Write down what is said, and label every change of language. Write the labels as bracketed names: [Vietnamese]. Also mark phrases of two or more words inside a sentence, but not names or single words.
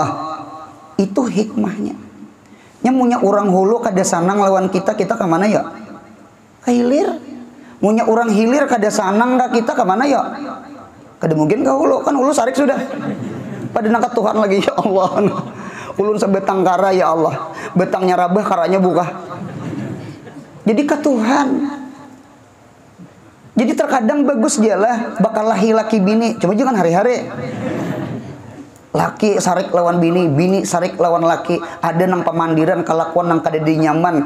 [Banjar] Itu hikmahnya. Nyamunya orang hulu kada sanang lawan kita kemana ya? Ke hilir. Munya orang hilir kada sanang kita kemana ya? Kada mungkin ke hulu, kan hulu sarik sudah. Pada nangkat Tuhan lagi [Arabic] يا الله. [Banjar] Ulun sebetang kara [Arabic] يا الله. [Banjar] Betangnya rabah karanya buka. Jadi ke Tuhan. Jadi terkadang bagus jalah bakal laki bini, cuma jangan hari-hari. Laki sarik lawan bini, bini sarik lawan laki, ada nang pemandiran kelakuan nang kada dinyaman.